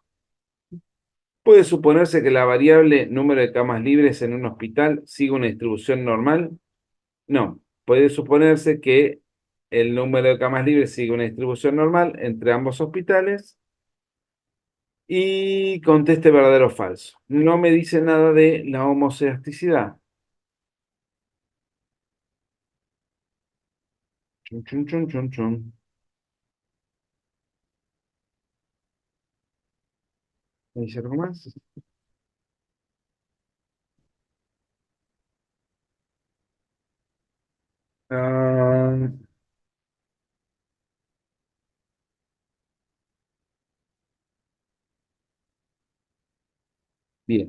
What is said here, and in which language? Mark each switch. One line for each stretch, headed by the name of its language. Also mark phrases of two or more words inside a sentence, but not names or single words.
Spanish: Puede suponerse que la variable número de camas libres en un hospital siga una distribución normal. No, puede suponerse que el número de camas libres sigue una distribución normal entre ambos hospitales y conteste verdadero o falso. No me dice nada de la homocedasticidad. Chun, chun, chun, chun, chun. ¿Me dice algo más? Ah, bien.